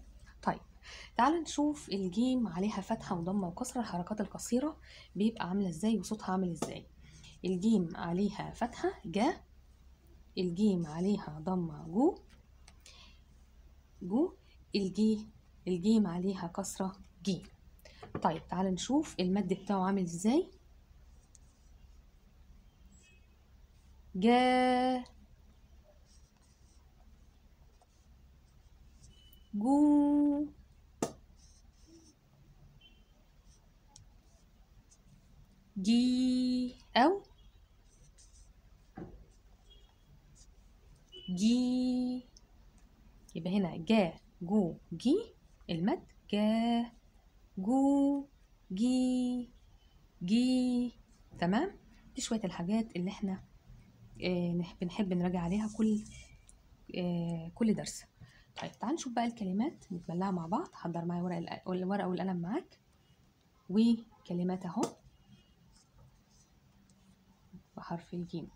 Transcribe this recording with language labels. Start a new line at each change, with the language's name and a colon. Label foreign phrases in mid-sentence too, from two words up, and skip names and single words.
Arabic: طيب تعال نشوف الجيم عليها فتحة وضمة وكسرة، الحركات القصيرة بيبقى عاملة ازاي وصوتها عامل ازاي. الجيم عليها فتحة جا، الجيم عليها ضمة جو الجيم عليها كسرة جي. طيب تعال نشوف المد بتاعه عامل ازاي. جا جو جي أو جي. يبقى هنا جا جو جي المد جا جو جي جي. تمام. دي شوية الحاجات اللي احنا بنحب نراجع عليها كل درس. طيب تعال نشوف بقى الكلمات نتبلعها مع بعض. حضر معايا الورقة والقلم معاك وكلمات اهو بحرف الجيم.